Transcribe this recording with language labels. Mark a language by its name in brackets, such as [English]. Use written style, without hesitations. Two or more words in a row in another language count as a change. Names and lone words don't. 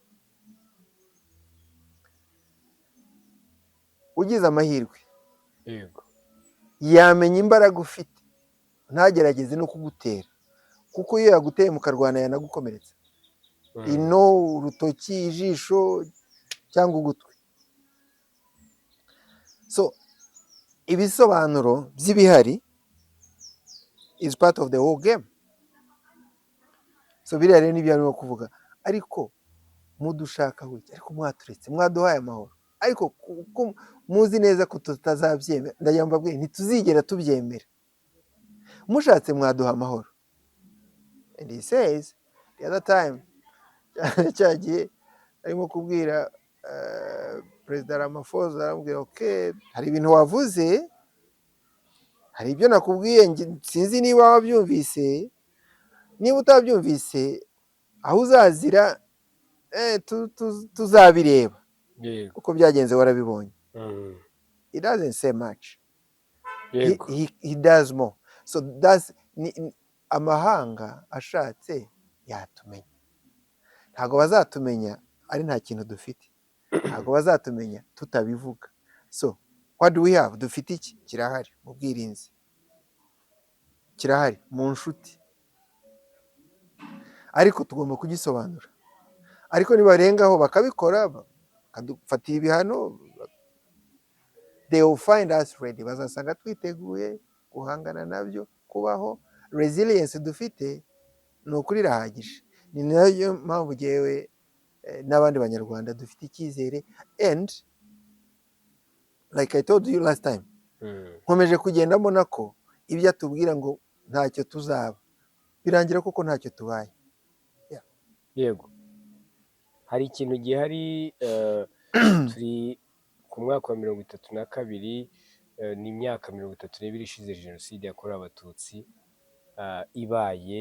[Kinyarwanda] ugize amahirwe yamenya imbaraga ufite, ntagerageze no kugutera, kuko iyo yaguteye mukarwana yanagukomeretsa, ino, urutoki, ijisho cyangwa ugutwi. [English] so [Kinyarwanda] ibisobanuro by'ibihari [English] is part of the whole game. [Kinyarwanda] so biriya rero nibyo arimo kuvuga, ariko mudushaka wiki, ariko mwaturetse, mwaduhaye amahoro, ariko kuko muzi neza ko tutazabyemera, ndagira mbabwire ntituzigera tubyemera. mushatse mwaduha amahoro. [English] and he says the other time, [Kinyarwanda] cyagiye arimo kubwira Perezida Ramaphosa, aramubwira okay, hari ibintu wavuze, hari ibyo nakubwiye, sinzi niba wabyumvise, niba utabyumvise aho uzazira tuzabireba uko byagenze, warabibonye. [English] he doesn't say much, he does more. so that's [Kinyarwanda] amahanga ashatse yatumenya, ntabwo bazatumenya ari nta kintu dufite, ntabwo bazatumenya tutabivuga. [English] so what do we have? [Kinyarwanda] dufite iki? kirahari mu bwirinzi, kirahari mu nshuti, ariko tugomba kugisobanura. ariko nibarengaho bakabikora, bakadufatira ibihano, [English] they will find us ready, [Kinyarwanda] bazasanga twiteguye guhangana nabyo, kubaho. resilience dufite ni ukuri irahagije. ni nayo mpamvu jyewe n'abandi banyarwanda dufite icyizere. [English] and like I told you last time, [Kinyarwanda] nkomeje kugenda mbona ko ibyo atubwira ngo ntacyo tuzaba, birangira kuko ntacyo tubaye. yego, hari ikintu gihari. turi ku mwaka wa 32, ni imyaka 32 ishize jenoside yakorewe abatutsi ibaye.